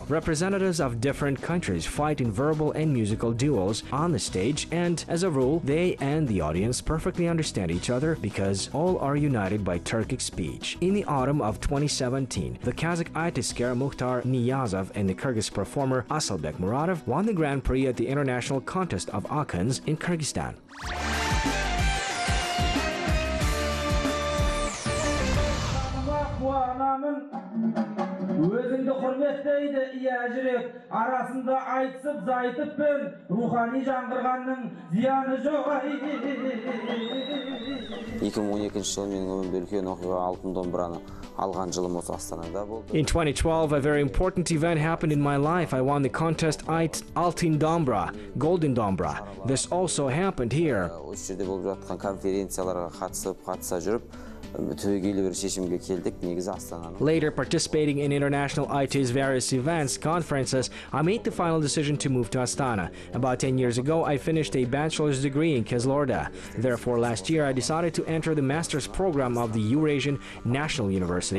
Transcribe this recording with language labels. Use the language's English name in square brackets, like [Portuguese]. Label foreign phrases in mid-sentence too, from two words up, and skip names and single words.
[English] Representatives of different countries fight in verbal and musical duels on the stage, and as a rule, they and the audience perfectly understand each other because all are united by Turkic speech. In the autumn of 2017, the Kazakh itisker Mukhtar Niyazov and the Kyrgyz performer Asylbek Muradov won the Grand Prix at the International Contest of Akans in Kyrgyzstan. [Kazakh] Өзіңді құрметтейді ия жүрек, арасында айтысып зайтыппен, рухани жаңғырғанның зияны жоқ. 2012 жылы менің өмірімде үлкен оқиға алтын домбыраны алған жылым осы Астанада болды. [English] In 2012, a very important event happened in my life. I won the contest Altın Dombra, Golden Dombra. This also happened here. [Kazakh] Осы жерде болып жатқан конференцияларға қатыса жүріп, [English] Later, participating in international IT's various events, conferences, I made the final decision to move to Astana. About 10 years ago, I finished a bachelor's degree in Kizilorda. Therefore, last year, I decided to enter the master's program of the Eurasian National University.